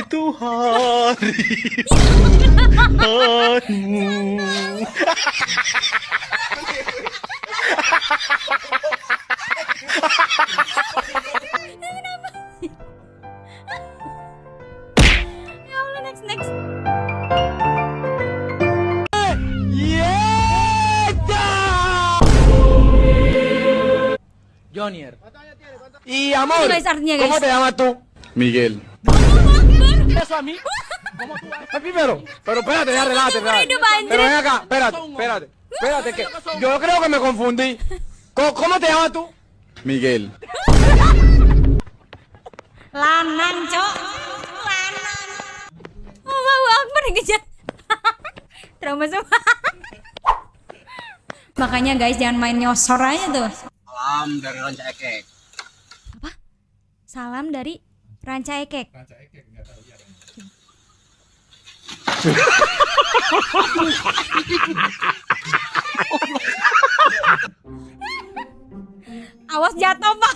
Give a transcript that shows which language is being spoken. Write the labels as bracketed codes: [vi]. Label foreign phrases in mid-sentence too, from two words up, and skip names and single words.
[id] itu hari Tuhanmu. [ar] Ya Allah, [id] next. Junior. [es] Y amor, [id] Itu guys artinya [es] ¿cómo [id] guys. [es] te llamas tú? Miguel. Eso a mí. Primero, pero espérate, ya relájate, relájate. [id] hidup, Andrés. [es] Pero ven acá, espérate que yo creo que me confundí. ¿Cómo te llamas tú? Miguel. [id] Lanang, Cok. Lanang. [ar] Allahu Akbar [id] dikejar. Trauma semua. Makanya guys jangan main nyosor aja tuh. Salam dari Ranca Ekek. Apa? Salam dari Ranca Ekek. Awas jatuh, Pak.